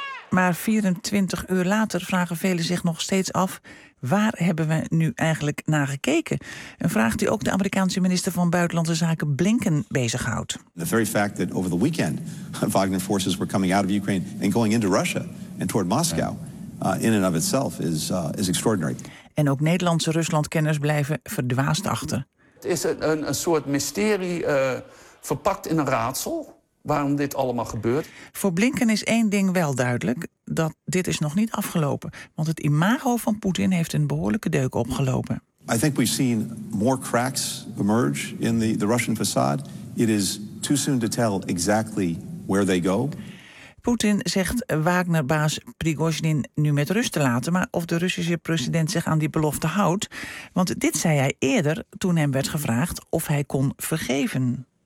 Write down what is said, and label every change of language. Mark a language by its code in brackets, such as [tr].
[nl] Maar 24 uur later vragen velen zich nog steeds af, waar hebben we nu eigenlijk naar gekeken? Een vraag die ook de Amerikaanse minister van Buitenlandse Zaken Blinken bezighoudt. [en] The very fact that over the weekend Wagner forces were coming out of Ukraine and going into Russia and toward Moscow in and of itself is extraordinary. [nl] En ook Nederlandse Ruslandkenners blijven verdwaasd achter. Het is een soort mysterie verpakt in een raadsel waarom dit allemaal gebeurt. Voor Blinken is één ding wel duidelijk, dat dit is nog niet afgelopen. Want het imago van Poetin heeft een behoorlijke deuk opgelopen. [en] I think we've seen more cracks emerge in the Russian facade. It is too soon to tell exactly where they go. [nl] Poetin zegt Wagner-baas Prigozhin nu met rust te laten, maar of de Russische president zich aan die belofte houdt. Want dit zei hij eerder toen hem werd gevraagd of hij kon vergeven.